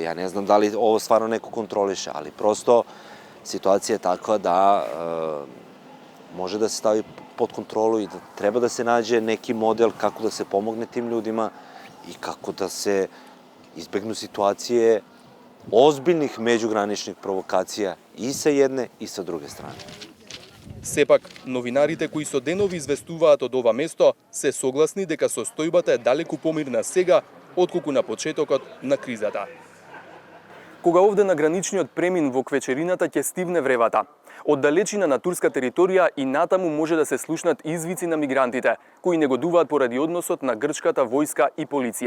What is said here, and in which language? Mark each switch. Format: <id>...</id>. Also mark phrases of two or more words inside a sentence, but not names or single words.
<sr>Ja ne znam da li ovo stvarno neko kontroliše, ali prosto situacija je takva da može da se stavi pod kontrolu i da treba da se nađe neki model kako da se pomogne tim ljudima i kako da se izbegnu situacije ozbiljnih međugraničnih provokacija i sa jedne i sa druge strane.</sr> <mk>Сепак, новинарите кои со денови известуваат од ова место се согласни дека состојбата е далеку помирна сега отколку на почетокот на кризата. Кога овде на граничниот премин во квечерината ќе стивне вревата, од далечина на турска територија и натаму може да се слушнат извици на мигрантите, кои негодуваат поради односот на грчката војска и полиција.</mk>